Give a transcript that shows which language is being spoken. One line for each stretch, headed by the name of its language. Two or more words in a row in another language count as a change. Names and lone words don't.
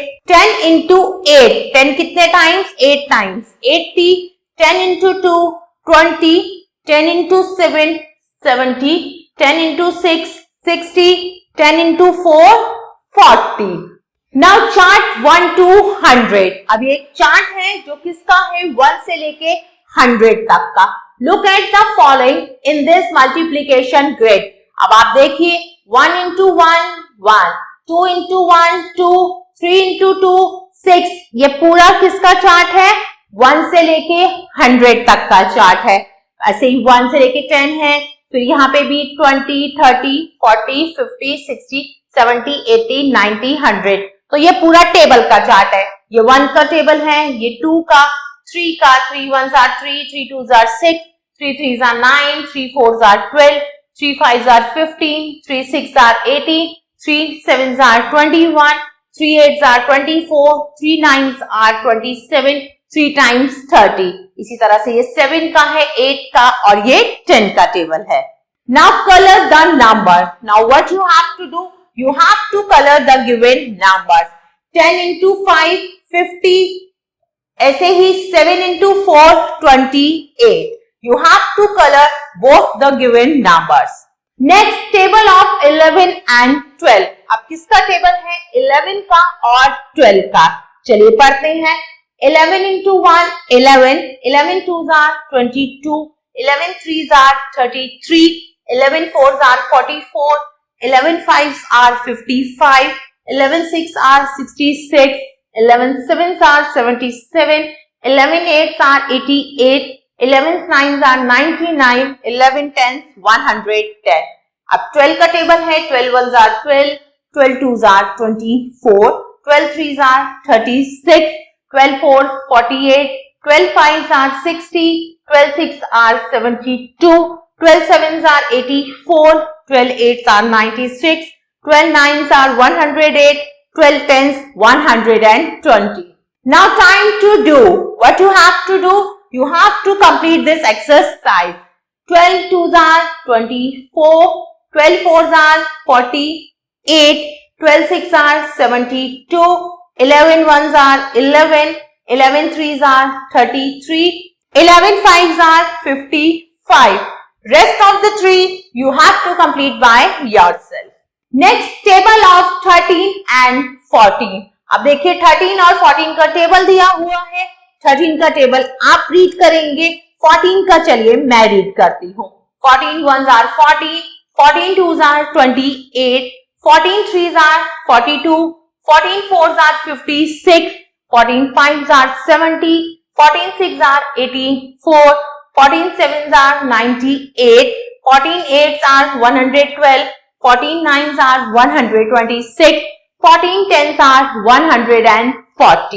English: 10 into 8. 10 कितने times? 8 times. 80. 10 into 2, 20. 10 into 7, 70. 10 into 6, 60. 10 into 4, 40. Now chart 1 to 100.
Hindi: अब ये एक चार्ट है जो किसका है? 1 से लेके 100 तक का.
English: Look at the following in this multiplication grid.
Hindi: अब आप देखिए 1 into 1, 1.
English: 2 into 1, 2. 3 into 2, 6.
Hindi: ये पूरा किसका चार्ट है? 1 से लेके 100 तक का चार्ट है. ऐसे ही 1 से लेके 10 है. फिर यहाँ पे भी 20, 30, 40, 50, 60, 70, 80, 90, 100. तो ये पूरा टेबल का चार्ट है. ये 1 का टेबल है, ये 2 का, 3 का,
English: 3 1s are 3, 3 2s are 6, 3 3s are 9, 3 4s are 12, 3 5s are 15, 3 6s are 18, 3 7s are 21, 3 8s are 24, 3 9s are 27, 3 times 30.
Hindi: इसी तरह से ये 7 का है, 8 का और ये 10 का टेबल है.
English: Now color the number. Now what you have to do? You have to color the given numbers. 10 into 5, 50.
Hindi: ऐसे ही 7 into 4, 28.
English: You have to color both the given numbers. Next table of 11 and 12.
Hindi: अब किसका टेबल है? 11 का और 12 का. चलिए पढ़ते हैं. 11 into 1, 11.
English: 11 2s are 22. 11 3s are 33. 11 4s are 44. 11 5s are 55. 11 6 are 66. 11 7s are 77. 11 8s are 88. 11 9s are 99. 11 10s 110.
Hindi: अब 12 का टेबल है.
English: 12 1s are 12. 12 2s are 24. 12 3s are 36. 12 4s 48. 12 5s are 60. 12 6 are 72. 12 7s are 84. 12 8s are 96. 12 9s are 108. 12 10s 120. Now time to do. What you have to do? You have to complete this exercise. 12 2s are 24. 12 4s are 48. 12 6 are 72. 11 1s are 11. 11 3s are 33. 11 5s are 55. Rest of the 3 you have to complete by yourself. Next, table of 13 and 14.
Hindi: अब देखिए 13 और 14 का टेबल दिया हुआ है. 13 का टेबल आप रीड करेंगे, 14 का चलिए मैं रीड करती हूँ.
English: 14 ones are 40, 14 twos are 28, 14 threes are 42, 14 fours are 56, 14 fives are 70, 14 sixes are 84, 14 sevens are 98, 14 eights are 112, 14 nines are 126, 14 tens are 140.